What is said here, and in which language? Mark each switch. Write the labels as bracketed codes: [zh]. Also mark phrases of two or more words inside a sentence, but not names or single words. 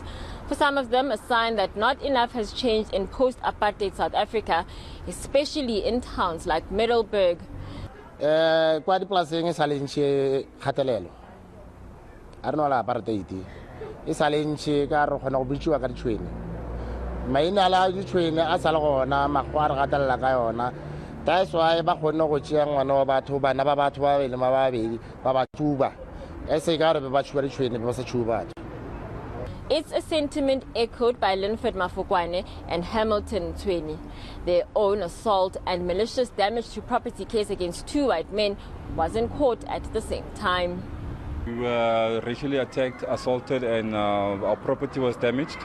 [en] For some of them, a sign that not enough has changed in post-apartheid South Africa, especially in towns like Middelburg. That's why [nso] ba khona go tšea ngwana wa batho bana ba batho ba bele ba babedi ba ba tšuba ese ka re ba tšuba di tšhwene ba sa tšuba. [en] It's a sentiment echoed by Linford Mafokwane and Hamilton Tweni. Their own assault and malicious damage to property case against 2 white men was in court at the same time. We were racially attacked, assaulted, and our property was damaged.